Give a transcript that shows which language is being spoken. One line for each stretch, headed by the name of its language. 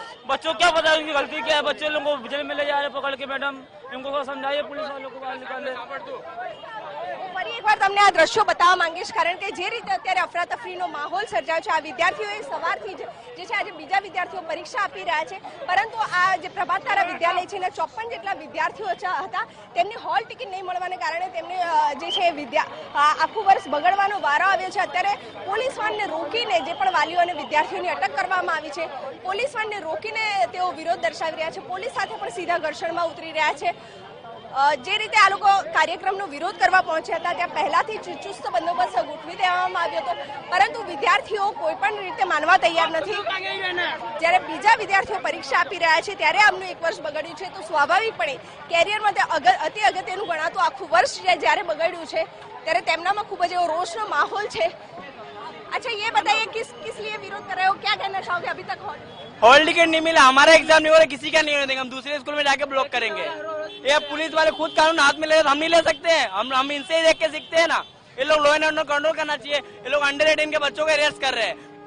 Hindi: बच्चों क्या पता उनकी गलती क्या है। बच्चे लोगों को जेल में ले जा रहे पकड़ के। मैडम इनको समझाइए पुलिस वालों को बाहर निकाले।
Gujarati: ફરી એકવાર તમને આ દ્રશ્યો બતાવવા માંગીશ કારણ કે જે રીતે અત્યારે અફરાતફરીનો માહોલ સર્જાયો છે આ વિદ્યાર્થીઓએ સવારથી જે છે આજે બીજા વિદ્યાર્થીઓ પરીક્ષા આપી રહ્યા છે પરંતુ આ જે પ્રભાત તારા વિદ્યાલય છે એના 54 જેટલા વિદ્યાર્થીઓ હતા તેમની હોલ ટિકિટ નહીં મળવાને કારણે તેમને જે છે આખું વર્ષ બગડવાનો વારો આવ્યો છે। અત્યારે પોલીસ વાનને રોકીને જે પણ વાલીઓ અને વિદ્યાર્થીઓની અટક કરવામાં આવી છે પોલીસ વાનને રોકીને તેઓ વિરોધ દર્શાવી રહ્યા છે। પોલીસ સાથે પણ સીધા ઘર્ષણમાં ઉતરી રહ્યા છે। જે રીતે આ લોકો કાર્યક્રમનો વિરોધ કરવા પહોંચ્યા હતા ત્યાં પહેલાથી ચુસ્ત બંદોબસ્ત ગોઠવી દેવામાં આવ્યો હતો પરંતુ વિદ્યાર્થીઓ કોઈ પણ રીતે માનવા તૈયાર નથી। જ્યારે બીજા વિદ્યાર્થીઓ પરીક્ષા આપી રહ્યા છે ત્યારે આમનું એક વર્ષ બગડ્યું છે તો સ્વાભાવિકપણે કેરિયરમાં અતિ અગત્યનું ગણાતું આખું વર્ષ જ્યારે બગડ્યું છે ત્યારે તેમનામાં ખૂબ જ એવો રોષનો માહોલ છે।
Hindi: अच्छा ये बताइए किस लिए विरोध कर रहे हो क्या कहना चाहोगे अभी तक हॉल टिकट नहीं मिला हमारा एग्जाम नहीं हो रहा किसी का नहीं होने देंगे हम दूसरे स्कूल में जाके ब्लॉक करेंगे। ये पुलिस वाले खुद कानून हाथ में ले हम नहीं ले सकते हैं। हम इनसे ही देख के सीखते हैं ना। ये लोग लॉ एंड ऑर्डर कंट्रोल करना चाहिए। ये लोग अंडर 18 के बच्चों को अरेस्ट कर रहे हैं।